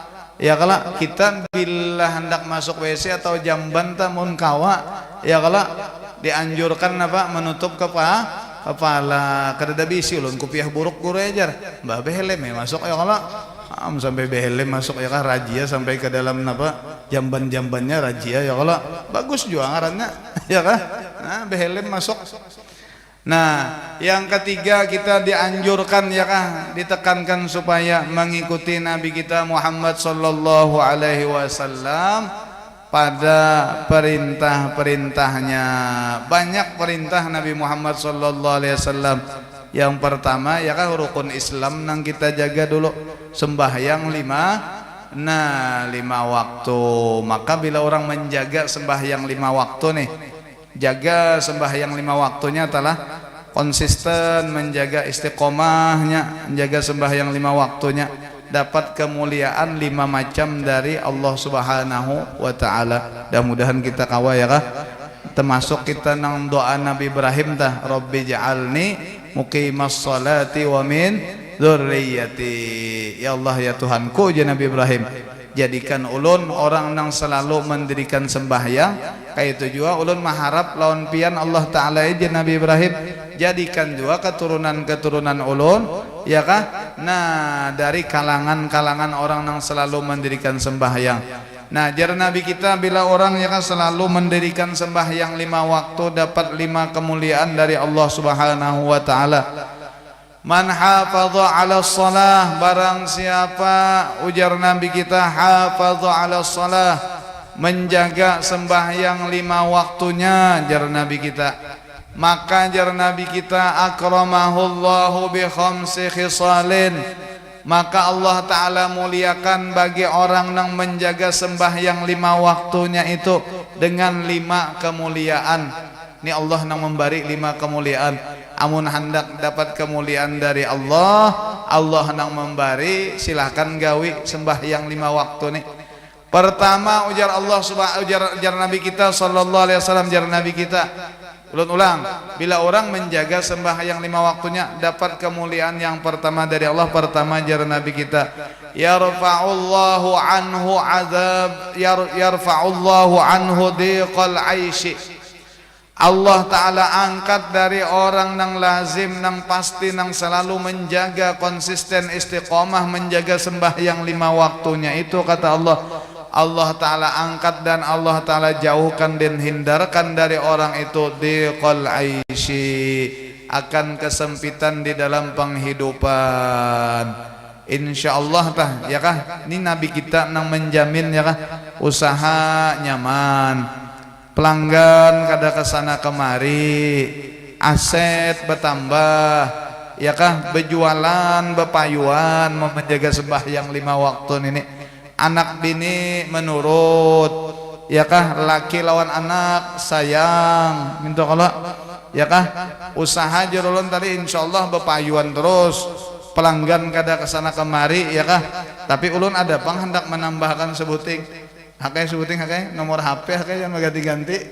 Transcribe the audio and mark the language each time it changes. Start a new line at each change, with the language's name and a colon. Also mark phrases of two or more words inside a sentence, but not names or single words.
Banjar: Ya kalau kita bila hendak masuk WC atau jamban tamun kawa ya kalau dianjurkan menutup kepala kada bisi ulun kupiah buruk guru ajar mbak behelem ya masuk ya kalau sampai behelem masuk ya kah rajia sampai ke dalam jamban-jambannya rajia ya kalau bagus juga ngarannya ya kah behelem masuk. Nah, yang ketiga kita dianjurkan ya kah ditekankan supaya mengikuti Nabi kita Muhammad
Arabic: صلى الله عليه وسلم
Banjar: pada perintah-perintahnya. Banyak perintah Nabi Muhammad
Arabic: صلى الله عليه وسلم.
Banjar: Yang pertama ya kah rukun Islam nang kita jaga dulu, sembahyang 5 waktu. Maka bila orang menjaga sembahyang 5 waktu nih, jaga sembahyang 5 waktunya telah konsisten, menjaga istiqomahnya, menjaga sembahyang 5 waktunya, dapat kemuliaan 5 macam dari Allah
Arabic: سبحانه وتعالى.
Banjar: Mudah-mudahan kita kawa ya kah termasuk kita nang doa Nabi Ibrahim tah
Arabic: رب اجعلني مقيم الصلاة ومن ذريتي.
Banjar: Ya Allah ya Tuhanku ya Nabi Ibrahim, jadikan ulun orang yang selalu mendirikan sembahyang. Kayak itu juga ulun mengharap lawan pian Allah Ta'ala aja Nabi Ibrahim jadikan juga keturunan-keturunan ulun ya kah dari kalangan-kalangan orang yang selalu mendirikan sembahyang. Nah jar Nabi kita bila orang ya kan selalu mendirikan sembahyang 5 waktu dapat 5 kemuliaan dari Allah
Arabic: سبحانه وتعالى. من حافظ على الصلاة,
Banjar: barang siapa ujar Nabi kita
Arabic: حافظ على الصلاة,
Banjar: menjaga sembahyang 5 waktunya jar Nabi kita, maka jar Nabi kita
Arabic: أكرمه الله بخمس خصال,
Banjar: maka Allah Ta'ala muliakan bagi orang yang menjaga sembahyang 5 waktunya itu dengan 5 kemuliaan. Ini Allah yang memberi 5 kemuliaan. Amun hendak dapat kemuliaan dari Allah, Allah yang memberi, silahkan gawi sembahyang 5 waktu nih. Pertama ujar Allah ujar Nabi kita
Arabic: صلى الله عليه وسلم,
Banjar: jar Nabi kita ulang bila orang menjaga sembahyang 5 waktunya dapat kemuliaan yang pertama dari Allah. Pertama jar Nabi kita
Arabic: يرفع الله عنه عذاب يرفع الله عنه ضيق العيش.
Banjar: Allah Ta'ala angkat dari orang yang lazim, yang pasti, yang selalu menjaga konsisten istiqomah menjaga sembahyang 5 waktunya itu, kata Allah, Allah Ta'ala angkat dan Allah Ta'ala jauhkan dan hindarkan dari orang itu
Arabic: ضيق العيش,
Banjar: akan kesempitan di dalam penghidupan. Insyaallah tah ya kah ini Nabi kita nang menjamin ya kah usaha nyaman, pelanggan kada kesana kemari, aset bertambah ya kah berjualan bepayuan, menjaga sembahyang 5 waktu ini, anak bini menurut ya kah laki lawan anak sayang minta kalau ya kah usaha jerulun tadi insyaallah bepayuan terus, pelanggan kada kesana kemari ya kah, tapi ulun ada pang hendak menambahkan sebuting hakai sebuting hakai nomor HP hakai yang ganti-ganti